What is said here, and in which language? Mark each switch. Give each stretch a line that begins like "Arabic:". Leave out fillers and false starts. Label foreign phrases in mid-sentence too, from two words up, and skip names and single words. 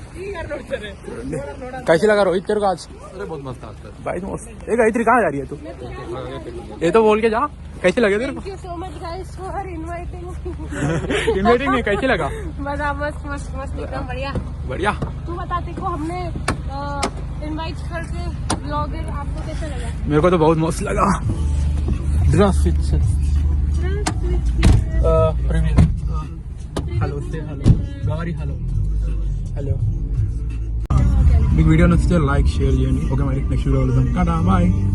Hindi: कैसे लगा रोहित तेरे को आज? अरे बहुत मस्त था. भाई मस्त. एक गायत्री कहाँ जा रही है तू? ये तो बोल के जा. कैसे लगे तेरे को?
English: Thank you so much guys for inviting.
Hindi: इन्वाइटिंग नहीं, कैसे लगा? मजा मस्त मस्त मस्त एकदम बढ़िया. बढ़िया. तू बता, तेरे को हमने इनवाइट करके ब्लॉगर आपको कैसा लगा? मेरे को तो बहुत मस्त लगा. హలో సే హలో గౌరీ హలో హలో.
Telugu: మీకు వీడియో నచ్చితే
English: like share
Telugu: చేయండి. ఓకే మరి
English: next video
Telugu: వెళ్దాం.
English: tata bye.